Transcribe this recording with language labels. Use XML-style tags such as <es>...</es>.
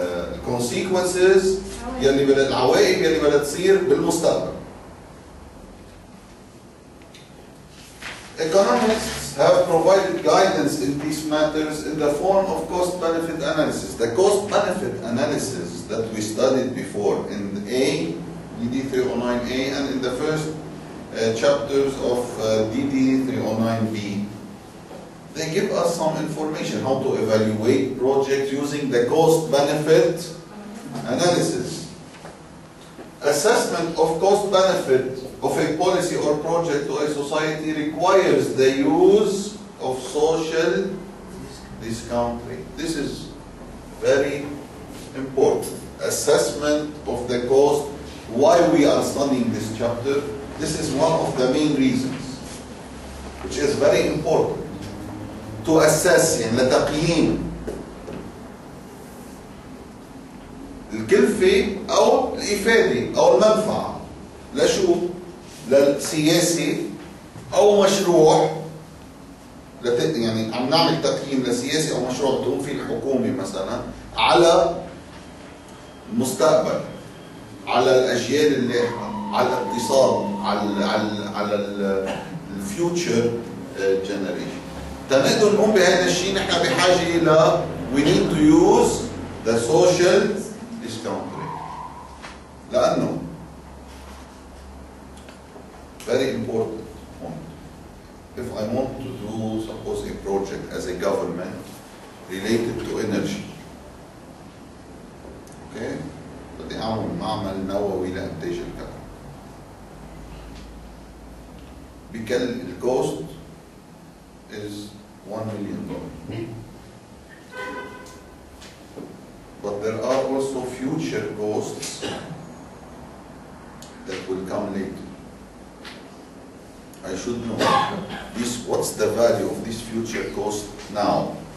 <ar>الconsequences العواقب يلي بدها تصير بالمستقبل.</ar> <en>Economists have provided guidance in these matters in the form of cost-benefit analysis. The cost-benefit analysis that we studied before in DD309A and in the first chapters of DD309B, they give us some information how to evaluate projects using the cost-benefit analysis. Assessment of cost-benefit of a policy or project to a society requires the use of social discount rate. This is very important. Assessment of the cost. Why we are studying this chapter? This is one of the main reasons, which is very important. To assess</en> <ar>يعني لتقييم الكلفة أو الإفادة أو المنفعة لشو؟ للسياسة أو مشروع يعني عم نعمل تقييم لسياسة أو مشروع بتقوم فيه الحكومة مثلا على المستقبل، على الأجيال اللاحقة، على الاقتصاد، على</ar> <en>الفيوتشر جنريشن.</en> <ar>تنقدر نقوم بهذا الشيء نحن بحاجة إلى</ar> <en>we need to use the social discount rate.</en> <ar>لأنه</ar> <en>very important point. If I want to do, suppose, a project as a government related to energy, okay?</en> <ar>بدي أعمل معمل نووي لإنتاج الكهرباء.</ar> <en>الcost is $1 million. But there are also future costs that will come later. I should know what's the value of this future cost now.</en>